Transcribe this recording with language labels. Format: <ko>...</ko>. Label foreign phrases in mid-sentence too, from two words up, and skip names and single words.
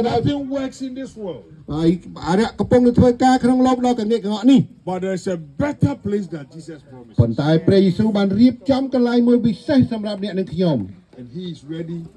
<km>ទៅដោយ</km> <en>nothing works in this world.</en> <km>ហើយអារៈកំពុងតែធ្វើការក្នុងโลกដ៏កង្វក់កង្វក់នេះ</km> <en>But there's a better place that Jesus promised.</en> <km>ប៉ុន្តែព្រះយេស៊ូវបានរៀបចំកន្លែងមួយពិសេសសម្រាប់អ្នកនិងខ្ញុំ</km> <en>And he is ready</en>